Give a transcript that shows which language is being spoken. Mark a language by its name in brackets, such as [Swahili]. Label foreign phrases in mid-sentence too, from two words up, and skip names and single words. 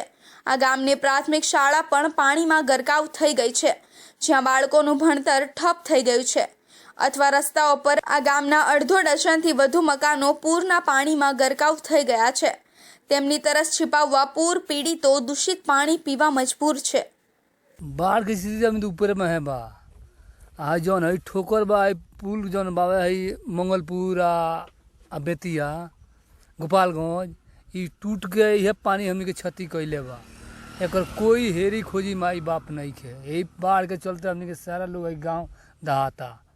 [Gujarati] આ ગામની પ્રાથમિક શાળા પણ પાણીમાં ગરકાવ થઈ ગઈ છે, જ્યાં બાળકોનું ભણતર ઠપ થઈ ગયું છે. અથવા રસ્તાઓ પર આ ગામના અડધો ડઝનથી વધુ મકાનો પૂરના પાણીમાં ગરકાવ થઈ ગયા છે. તેમની તરસ छिपावવા પૂર પીડિતો દૂષિત પાણી પીવા મજબૂર છે. [Bhojpuri] बाढ़ की स्थिति अभी तो ऊपर में है बा आ जौन है ठोकर बा पुल जौन बा है मंगलपुर आ बेतिया गोपालगंज ये टूट गए यह पानी हमनी के क्षति कैले बा. एकर कोई हेरी खोजी माई बाप नहीं है. यही बाढ़ के चलते हमनी के सारा लोग गाँव दहाता.